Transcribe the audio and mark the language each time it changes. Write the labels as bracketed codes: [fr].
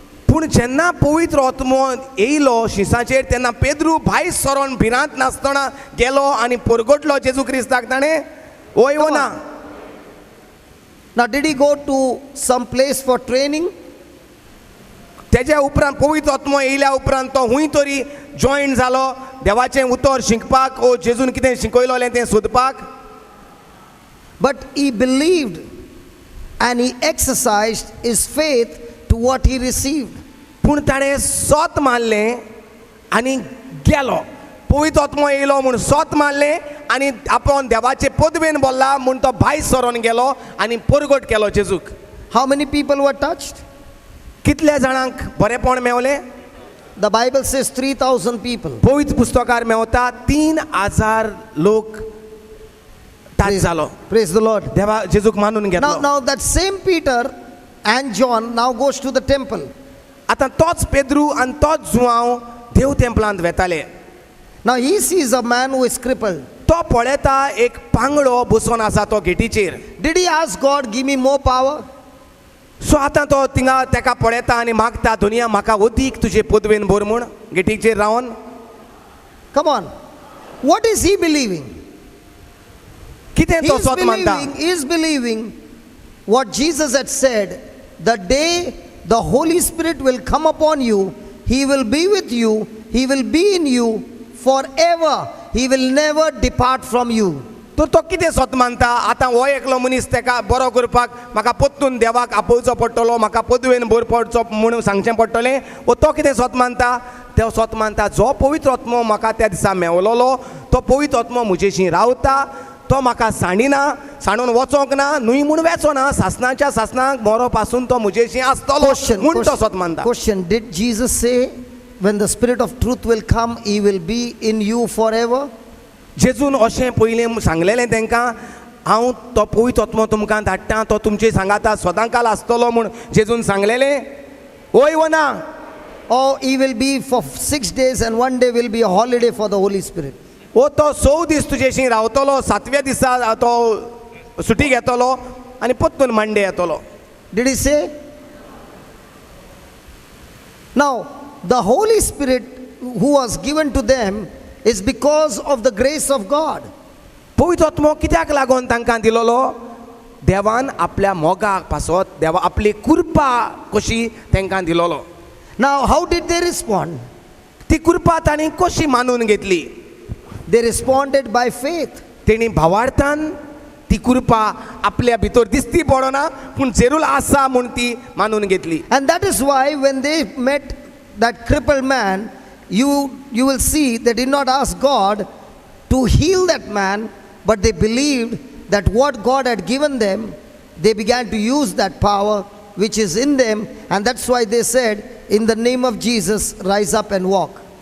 [gom] पूण जेन्ना पवित्र आत्मो येयलो शिसांचेर तेन्ना पेद्रू भायर सरोन भिरांत नासतना गेलो आनी परगटलो जेजू क्रिस्ताक ताणें वय वो ना. [en] Now, did he go to some place for training? [gom] तेज्या उपरांत पवित्र आत्मो येयल्या उपरांत तो हूंय तरी जॉयन जालो देवाचें उतर शिकपाक ओ जेजून कितें शिकयलोलें तें सोदपाक. [en] But he believed and he exercised his faith to what he received. [gom] पूण ताणें स्वत मानलें आनी गेलो पवित्र आत्मो येयलो म्हूण स्वत मानलें आनी आपूण देवाचे पदवेन बोल्ला म्हूण तो भायर सरोन गेलो आनी परगट केलो जेजूक. [en] How many people were touched? [gom] कितल्या जाणांक बरेपण मेवलें? [en] The Bible says 3,000 people. [gom] पवित्र पुस्तकार मेवता 3,000 लोक टच जालो. [en] Praise the Lord. [gom] देवा जेजूक मानून घेतलो. [en] Now that same Peter and John now goes to the temple. [gom] आतां तोच पेद्रू आनी तोच जुवांव देव टेंपलांत वेताले. [en] Now he sees a man who is crippled. [gom] तो पळयता एक पांगडो बसून आसा तो गेटीचेर. [en] Did he ask God, give me more power? [gom] So आतां तो थिंगा तेका पळयता आनी मागता दुनिया म्हाका अदीक तुजे पदवेन भर म्हूण गेटीचेर रावन. [en] Come on. What is he believing? [gom] कितें तो स्वत मानता? [en] He is believing what Jesus had said. The day the Holy Spirit will come upon you, He will be with you, He will be in you forever. He will never depart from you. [gom] तर तो कितें स्वत मानता? आतां हो एकलो मनीस तेका बरो करपाक म्हाका पोत्तून देवाक आपोवचो पडटलो म्हाका पदवेन भर पडचो म्हणून सांगचें पडटलें. वो तो कितें स्वत मानता? तो स्वत मानता जो पवित्र आत्मो म्हाका त्या दिसा मेवलोलो तो पवित्र आत्मो म्हजेशी रावता तो म्हाका सांडिना सांडून वचोंक ना न्हूय म्हूण वेचोना सासणाच्या सासणाक मोरो पासून तो म्हजेशी आसतलो म्हूण तो स्वत मानता. [en] Question. Did Jesus say when the Spirit of truth will come, He will be in you forever? [gom] जेजून अशें पयलें सांगलेलें तांकां हांव तो पवित्र आत्मो तुमकां धाडटा तो तुमचे सांगाता सदांकाल आसतलो म्हूण जेजून सांगलेलें वय वो ना? [en] Or He will be for 6 days and one day will be a holiday for the Holy Spirit? [gom] ओ तो 6 दीस तुजेशी रावतलो, 7व्या दिसा तो सुटी घेतलो आनी परतून मंडे येतलो. [en] Did he say? Now, the Holy Spirit who was given to them is because of the grace of God. [gom] पवित्र आत्मो कित्याक लागून तांकां दिलोलो? देवान आपल्या मोगाक पासत देवा आपली कृपा कशी तांकां दिलोलो. [en] Now, how did they respond? [gom] ती कृपा तांणी कशी मानून घेतली? [en] They responded by faith. [gom] तेणी भावार्थान ती कृपा आपल्या भितर दिसती पडना पूण जरूर आसा म्हूण ती मानून घेतली. [en] And that is why when they met that crippled man, you will see they did not ask God to heal that man, but they believed that what God had given them, they began to use that power which is in them, and that's why they said, in the name of Jesus, rise up and walk.